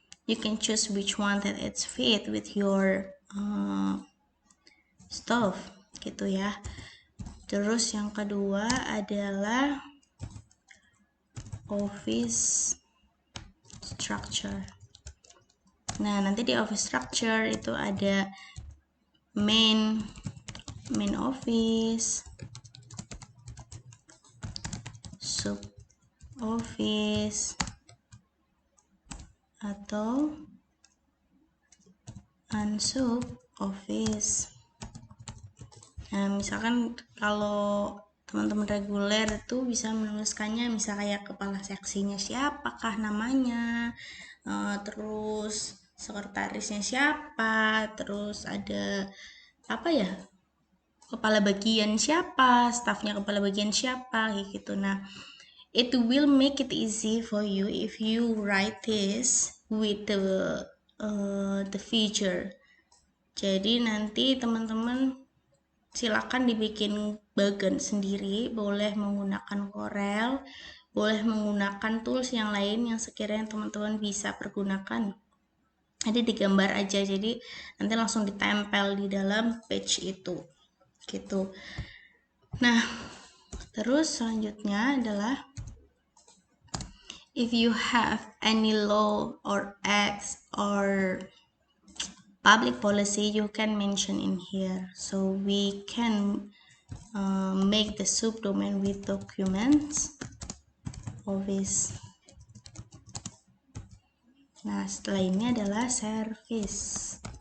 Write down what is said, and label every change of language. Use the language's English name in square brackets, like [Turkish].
[English] You can choose which one that it's fit with your stuff [Indonesian] gitu ya. Terus yang kedua adalah office structure. Nah, nanti di office structure itu ada main office, sub office, atau unsub office. Nah, misalkan kalau teman-teman reguler itu bisa menuliskannya misal kayak kepala seksinya siapakah namanya, terus sekretarisnya siapa, terus ada apa ya, kepala bagian siapa, stafnya kepala bagian siapa kayak gitu. [English] Nah, it will make it easy for you if you write this with the feature. [Indonesian] Jadi nanti teman-teman silakan dibikin bagan sendiri, boleh menggunakan Corel, boleh menggunakan tools yang lain yang sekiranya teman-teman bisa pergunakan Jadi digambar aja, jadi nanti langsung ditempel di dalam page itu gitu. Nah, terus selanjutnya adalah [English] if you have any law or acts or public policy, you can mention in here. So we can make the subdomain with documents office. [Indonesian] Nah, setelah ini adalah service.